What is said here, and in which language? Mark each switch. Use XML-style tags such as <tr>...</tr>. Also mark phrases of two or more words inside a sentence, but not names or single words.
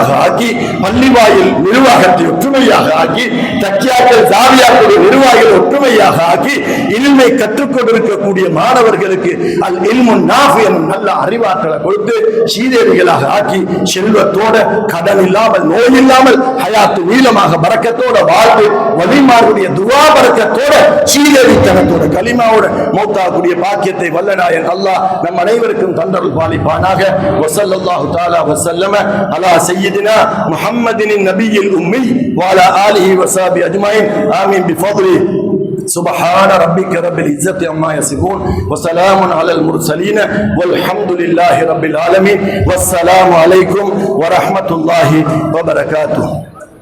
<ta>ஆக்கி, பள்ளிவாயில் நிர்வாகத்தை ஒற்றுமையாக ஆக்கி, தக்கியாக்கள் ஜாவியா இருக்கக்கூடிய நிர்வாகிகள் ஒற்றுமையாக ஆக்கி இல்மை கற்றுக் கொண்டிருக்கக்கூடிய மாணவர்களுக்கு</ta> <ar>ال علم نافع</ar> <ta>எனும் நல்ல அறிவாற்றலை கொடுத்து சீதேவிகளாக ஆக்கி செல்வத்தோட கடன் இல்லாமல் நோய் இல்லாமல் ஹயாத்து நீளமாக பரக்கத்தோட வாழ்வு வலிமாருடைய துவா பரக்கத்தோட சீதேவித்தனத்தோட கலிமாவோட மௌத்தாக்கூடிய பாக்கியத்தை வல்லநாயன் அல்லாஹ் நம் அனைவருக்கும் தந்தருள் பாலிப்பானாக.</ta> <ar>وصلى الله تعالى وسلم على سيدنا محمد النبي الأمي وعلى آله وصحبه أجمعين. آمين بفضل. سبحان ربك رب العزة عما يصفون وسلام على المرسلين والحمد لله رب العالمين والسلام عليكم ورحمة الله وبركاته.</ar>